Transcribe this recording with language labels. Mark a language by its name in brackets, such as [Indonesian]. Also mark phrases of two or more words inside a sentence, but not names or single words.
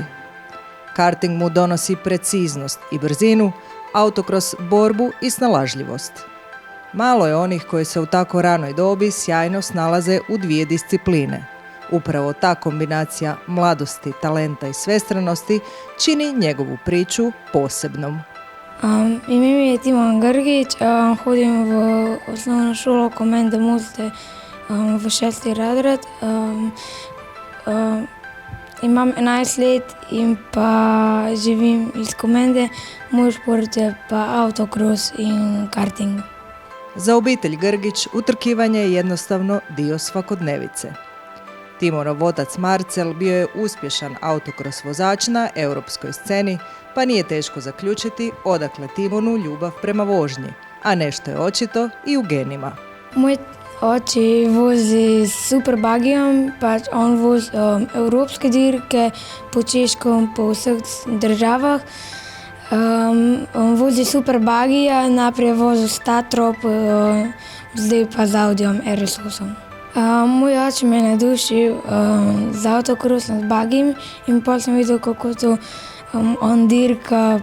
[Croatian] Karting mu donosi preciznost i brzinu, autokros borbu i snalažljivost. Malo je onih koji se u tako ranoj dobi sjajno snalaze u dvije discipline. Upravo ta kombinacija mladosti, talenta i svestranosti čini njegovu priču posebnom. [Slovenian] Ime mi je Timon Grgić, hodim v osnovno šolo Komende Moste v 6. razred. Imam 11 let in pa živim iz Komende. Moj šport je pa autokros in karting. [Croatian] Za obitelj Grgić utrkivanje je jednostavno dio svakodnevice. Timonov otac Marcel bio je uspješan autokros vozač na europskoj sceni, pa nije teško zaključiti odakle Timonu ljubav prema vožnji, a nešto je očito i u genima. [Slovenian] Moj oči vozi super bagijom, pač on vozi evropske dirke po Češkom, po vseh državah. On vozi super bagija, naprej je vozil s Tatrop, zdaj pa z Audijem RS8. Moj oče me je navdušil z avtokrosom, z bagijem in potem sem videl, kako to on dirka.